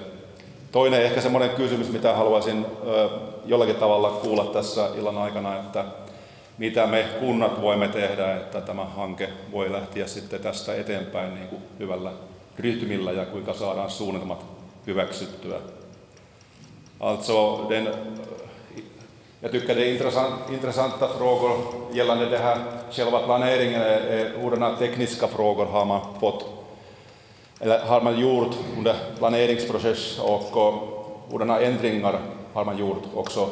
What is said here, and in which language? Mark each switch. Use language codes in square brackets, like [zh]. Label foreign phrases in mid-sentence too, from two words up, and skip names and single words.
[fi] Toinen ehkä semmoinen kysymys, mitä haluaisin jollakin tavalla kuulla tässä illan aikana, että mitä me kunnat voimme tehdä, että tämä hanke voi lähteä sitten tästä eteenpäin niin kuin hyvällä rytmillä ja kuinka saadaan suunnitelmat hyväksyttyä. [sv] Alltså jag tycker det är intressanta frågor gällande det här själva planeringen. Hurdana tekniska frågor har man fått eller har man gjort under planeringsprocess och hurdana ändringar har man gjort också.